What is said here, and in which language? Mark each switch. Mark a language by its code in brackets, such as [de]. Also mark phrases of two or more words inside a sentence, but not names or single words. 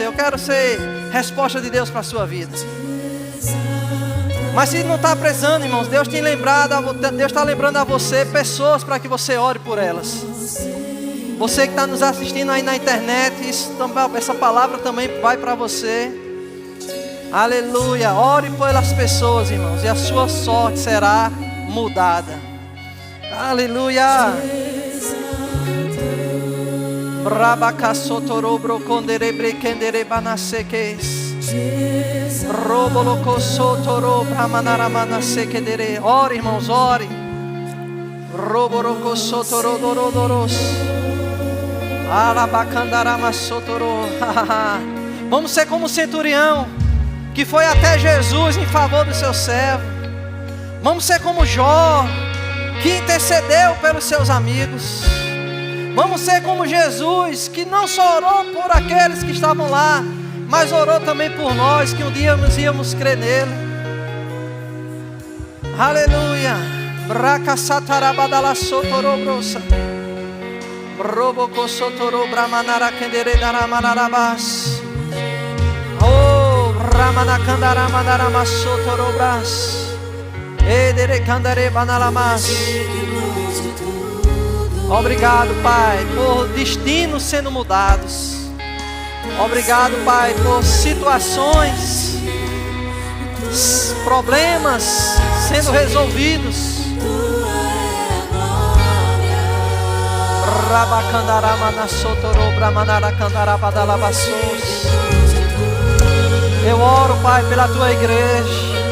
[pt] Eu quero ser resposta de Deus para a sua vida. Mas se não está precisando, irmãos, Deus está lembrando a você pessoas para que você ore por elas. Você que está nos assistindo aí na internet, essa palavra também vai para você. Aleluia. Ore pelas pessoas, irmãos, e a sua sorte será mudada. Aleluia. Brabacasotoro brocondere brekendere banaseques. Robolocosotoro bramanara sekedere. Ore, irmãos, ore. Roborocosotoro dorodoros. Alabacandarama sotoro. Vamos ser como o centurião que foi até Jesus em favor do seu servo. Vamos ser como Jó, que intercedeu pelos seus amigos. Vamos ser como Jesus, que não só orou por aqueles que estavam lá, mas orou também por nós, que um dia nós íamos crer nele. Aleluia. Braca satarabadala sotoro brosa. Roboko sotoro bramanara kendere daramanarabas. Oh, ramanakandara manarama sotoro bras. Edere candare banalamas. Obrigado, Pai, por destinos sendo mudados. Obrigado, Pai, por situações, problemas sendo resolvidos. Eu oro, Pai, pela tua igreja.